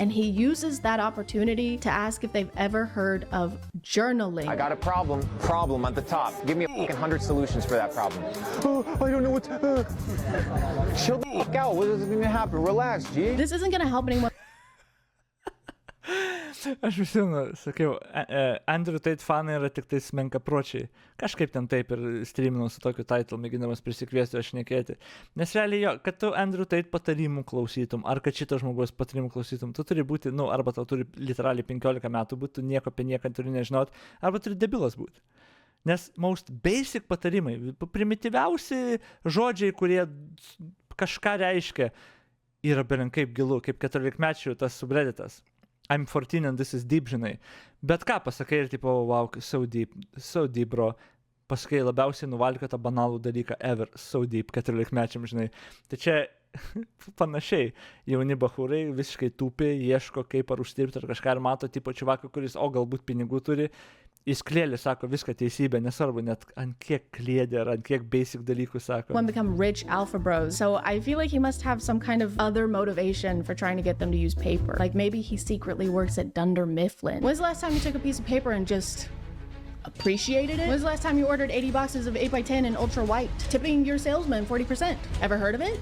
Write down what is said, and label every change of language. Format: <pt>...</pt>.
<en>And he uses that opportunity to ask if they've ever heard of journaling. I got a problem at the top. Give me 100 solutions for that problem. Oh, I don't know what to... Chill the fuck out. What is going to happen? Relax, G. This isn't gonna help anyone.</en> <lt>Aš visiems sakiau, Andrew Tate fanai yra tik tais menkapročiai. Kažkaip ten taip ir streaminau su tokiu title, mėginamas prisikviesti aš šnekėti. Nes realiai jo, kad tu Andrew Tate patarimų klausytum, ar kad šito žmogaus patarimų klausytum, tu turi būti, arba tau turi literaliai 15 metų būti, tu nieko apie nieką turi nežinot, arba turi debilas būti. Nes most basic patarimai, primityviausi žodžiai, kurie kažką reiškia, yra belenkaip gilu, kaip 14-mečių tas subredditas.</lt> <en>I'm 14 and this is deep, žinai.</en> <lt>Bet ką pasakai ir tipo,</lt> <en>wow, so deep, bro.</en> <lt>Pasakai labiausiai nuvalkiotą banalų dalyką ever,</lt> <en>so deep,</en> <lt>14-mečiam, žinai. Tai čia panašiai, jauni bachūrai visiškai tūpi, ieško kaip ar uždirbti ar kažką ir mato tipo čiuvaką, kuris, galbūt pinigų turi. Jis klėlį sako viską teisybę, nesvarbu net ant kiek klėdė ar ant kiek basic dalykų sako.</lt> <en>One become rich alpha bros. So I feel like he must have some kind of other motivation for trying to get them to use paper. Like maybe he secretly works at Dunder Mifflin. When's the last time you took a piece of paper and just appreciated it? When's the last time you ordered 80 boxes of 8x10 in ultra white, tipping your salesman 40%? Ever heard of it?</en>